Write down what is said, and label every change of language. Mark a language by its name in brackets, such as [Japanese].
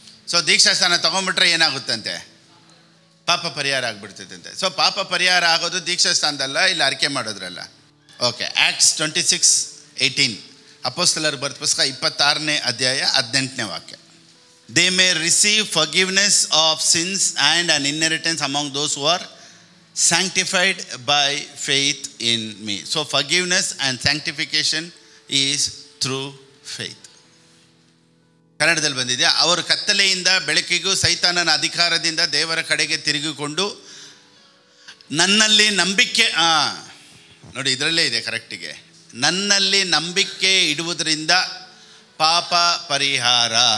[Kannada] So ದೀಕ್ಷಾಸ್ನಾನ ತೊಗೊಂಡ್ಬಿಟ್ರೆ ಏನಾಗುತ್ತಂತೆ? ಪಾಪ ಪರಿಹಾರ ಆಗಿಬಿಡ್ತೈತಂತೆ. ಸೊ ಪಾಪ ಪರಿಹಾರ ಆಗೋದು ದೀಕ್ಷಾಸ್ನಾನದಲ್ಲ, ಇಲ್ಲಿ ಅರಿಕೆ ಮಾಡೋದ್ರಲ್ಲ. ಓಕೆ, ಆಕ್ಟ್ಸ್ 26:18, ಅಪೊಸ್ತಲರ ಬರೆದ ಪುಸ್ತಕ 26ನೇ ಅಧ್ಯಾಯ 18ನೇ ವಾಕ್ಯ. [English] They may receive forgiveness of sins and an inheritance among those who are sanctified by faith in me. So forgiveness and sanctification is through faith. [Kannada] ಕನ್ನಡದಲ್ಲಿ ಬಂದಿದೆ. ಅವರು ಕತ್ತಲೆಯಿಂದ ಬೆಳಕಿಗೂ ಸೈತಾನನ ಅಧಿಕಾರದಿಂದ ದೇವರ ಕಡೆಗೆ ತಿರುಗಿಕೊಂಡು ನನ್ನಲ್ಲಿ ನಂಬಿಕೆ, ನೋಡಿ ಇದರಲ್ಲೇ ಇದೆ ಕರೆಕ್ಟಿಗೆ, ನನ್ನಲ್ಲಿ ನಂಬಿಕೆ ಇಡುವುದರಿಂದ ಪಾಪ ಪರಿಹಾರ.